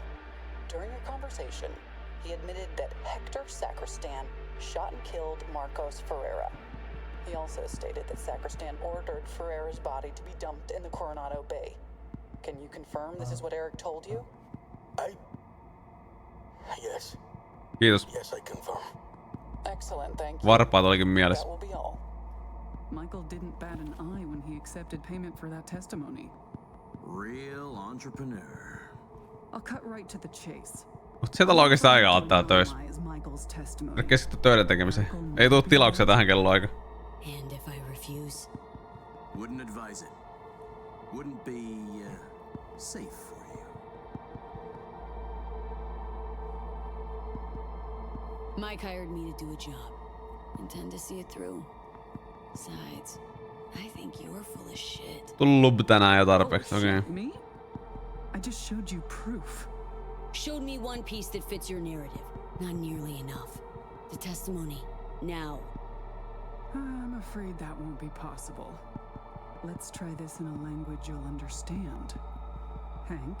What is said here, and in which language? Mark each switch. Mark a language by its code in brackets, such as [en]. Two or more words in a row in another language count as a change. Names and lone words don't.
[en] During your conversation, he admitted that Hector Sacristan shot and killed Marcos Ferreira. He also stated that Sacristan ordered Ferreira's body to be dumped in the Coronado Bay. Can you confirm this is what Eric told you? Yes. Kiitos. Yes, I confirm. Excellent, thank you. [fi] Varpaat olikin mielessä. [en] That will be all. Michael didn't bat an eye when he accepted payment for that testimony. Real entrepreneur. I'll cut right to the chase. [fi] Mutta sieltä ollaan oikeesti aikaa ottaa töissä. Keskitty töiden tekemiseen. Ei tuu tilauksia tähän kelloaikaan. [en] And if I refuse? Wouldn't advise it. Wouldn't be safe for you. Mike hired me to do a job. Intend to see it through. Besides, I think you're full of shit. [fi] Tullut tänään jo tarpeeksi, okei. [en] Me? I just showed you proof. Showed me one piece that fits your narrative. Not nearly enough. The testimony. Now. I'm afraid that won't be possible. Let's try this in a language you'll understand. Hank?